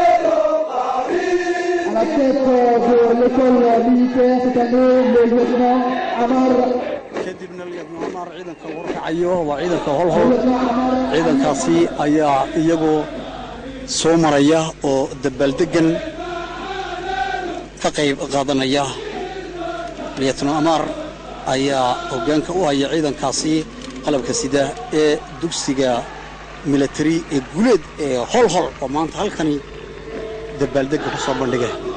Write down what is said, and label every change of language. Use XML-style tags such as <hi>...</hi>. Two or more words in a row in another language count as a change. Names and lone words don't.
<fr>À la tête de l'école militaire cette année, le lieutenant Amar.</fr> <so>kadibna lieutenant Amar ciidanka warkacayo waa ciidanka holhol ciidankaasi ayaa iyagu soo maraya oo dabaaldegan ka qayb qaadanaya lieutenant Amar ayaa hoggaanka u haya ciidankaasi qalabka sida ee dugsiga military ee Guuleed ee holhol oo maanta halkani dabaaldega ku soo bandhigay</so>